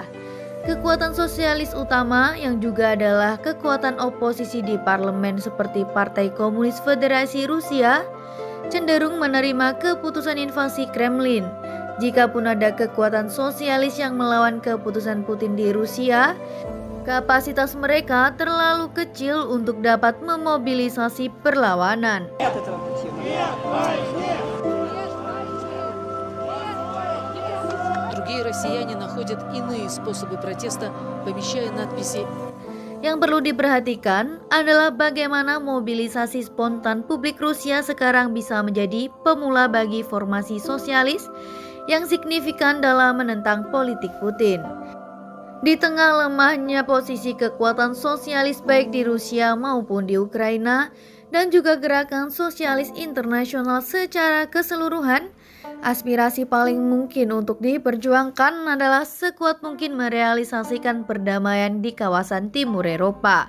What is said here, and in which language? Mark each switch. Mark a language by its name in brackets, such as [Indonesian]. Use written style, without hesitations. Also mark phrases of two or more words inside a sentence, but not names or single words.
[Indonesian] Kekuatan sosialis utama yang juga adalah kekuatan oposisi di parlemen seperti Partai Komunis Federasi Rusia cenderung menerima keputusan invasi Kremlin. Jikapun ada kekuatan sosialis yang melawan keputusan Putin di Rusia, kapasitas mereka terlalu kecil untuk dapat memobilisasi perlawanan. [Russian] Другие россияне находят иные способы протеста, помещая надписи. [Indonesian] Yang perlu diperhatikan adalah bagaimana mobilisasi spontan publik Rusia sekarang bisa menjadi pemula bagi formasi sosialis yang signifikan dalam menentang politik Putin. Di tengah lemahnya posisi kekuatan sosialis baik di Rusia maupun di Ukraina dan juga gerakan sosialis internasional secara keseluruhan, aspirasi paling mungkin untuk diperjuangkan adalah sekuat mungkin merealisasikan perdamaian di kawasan timur Eropa.